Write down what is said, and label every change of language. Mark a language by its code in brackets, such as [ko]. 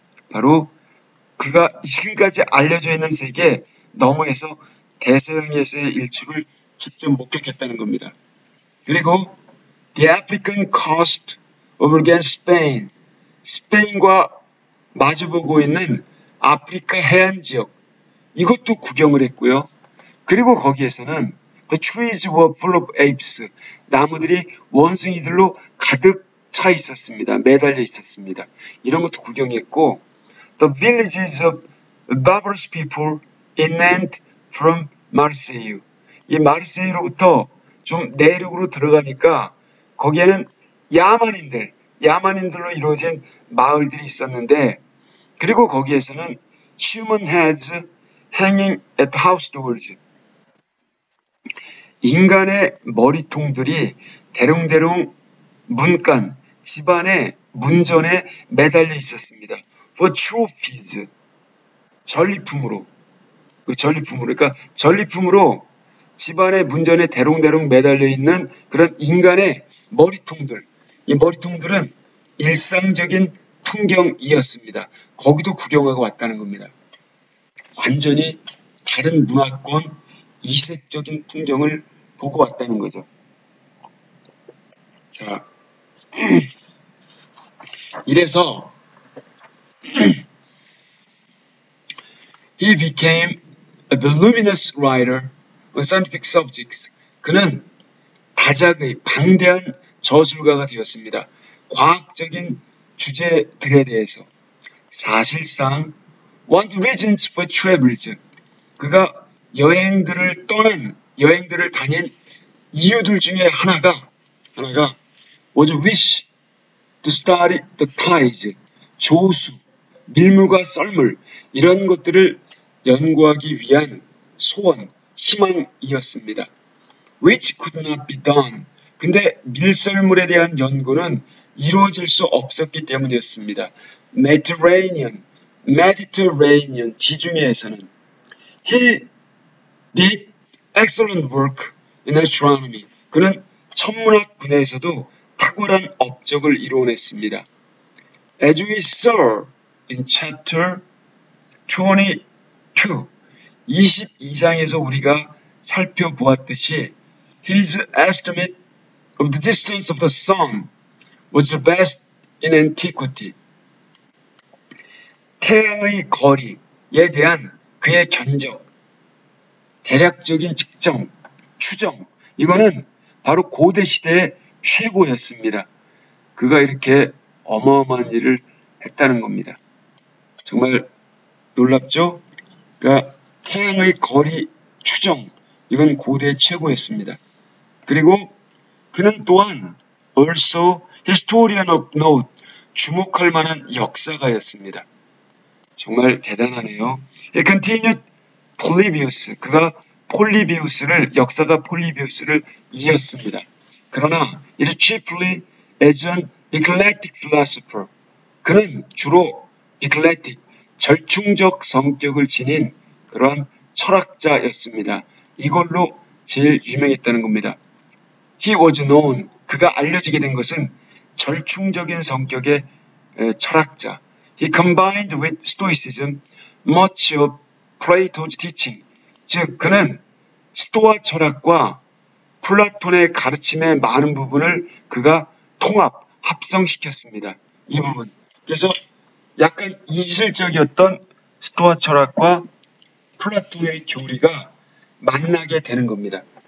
[ko] 바로 그가 지금까지 알려져 있는 세계 너머에서 대서양에서의 일출을 직접 목격했다는 겁니다. 그리고 [en] the African coast over against Spain, [ko] 스페인과 마주보고 있는 아프리카 해안 지역, 이것도 구경을 했고요. 그리고 거기에서는 [en] The trees were full of apes. [ko] 나무들이 원숭이들로 가득 차 있었습니다. 매달려 있었습니다. 이런 것도 구경했고 [en] The villages of barbarous people inland from Marseille. [ko] 이 마르세유로부터 좀 내륙으로 들어가니까 거기에는 야만인들로 이루어진 마을들이 있었는데 그리고 거기에서는 [en] human heads hanging at house doors. [ko] 인간의 머리통들이 대롱대롱 문간, 집안의 문전에 매달려 있었습니다. [en] For trophies. [ko] 전리품으로. 그러니까 전리품으로 집안의 문전에 대롱대롱 매달려 있는 그런 인간의 머리통들. 이 머리통들은 일상적인 풍경이었습니다. 거기도 구경하고 왔다는 겁니다. 완전히 다른 문화권 이색적인 풍경을 보고 왔다는 거죠. 자, 이래서 [en] He became a voluminous writer on scientific subjects. [ko] 그는 다작의 방대한 저술가가 되었습니다. 과학적인 주제들에 대해서. [en] 사실상 one of the reasons for travels. [ko] 그가 여행들을 다닌 이유들 중에 하나가 [en] was a wish to study the tides. [ko] 조수, 밀물과 썰물 이런 것들을 연구하기 위한 소원, 희망이었습니다. [en] Which could not be done. [ko] 근데 밀썰물에 대한 연구는 이루어질 수 없었기 때문이었습니다. [en] Mediterranean, [ko] 지중해에서는 [en] He did excellent work in astronomy. [ko] 그는 천문학 분야에서도 탁월한 업적을 이루어냈습니다. [en] As we saw in chapter 22, [ko] 22장에서 우리가 살펴보았듯이 [en] his estimate of the distance of the sun was the best in antiquity. [ko] 태양의 거리에 대한 그의 견적, 대략적인 측정, 추정, 이거는 바로 고대 시대의 최고였습니다. 그가 이렇게 어마어마한 일을 했다는 겁니다. 정말 놀랍죠? 그러니까 태양의 거리 추정, 이건 고대 최고였습니다. 그리고 그는 또한 [en] also historian of note, [ko] 주목할 만한 역사가였습니다. 정말 대단하네요. [en] He continued Polybius, [ko] 그가 역사가 폴리비우스를 이었습니다. [en] 그러나 it is chiefly as an eclectic philosopher. [ko] 그는 주로 eclectic, 절충적 성격을 지닌 그런 철학자였습니다. 이걸로 제일 유명했다는 겁니다. [en] He was known, [ko] 그가 알려지게 된 것은 절충적인 성격의 철학자. [en] He combined with Stoicism much of Plato's teaching. [ko] 즉, 그는 스토아 철학과 플라톤의 가르침의 많은 부분을 그가 합성시켰습니다. 이 부분. 그래서 약간 이질적이었던 스토아 철학과 플라톤의 교리가 만나게 되는 겁니다.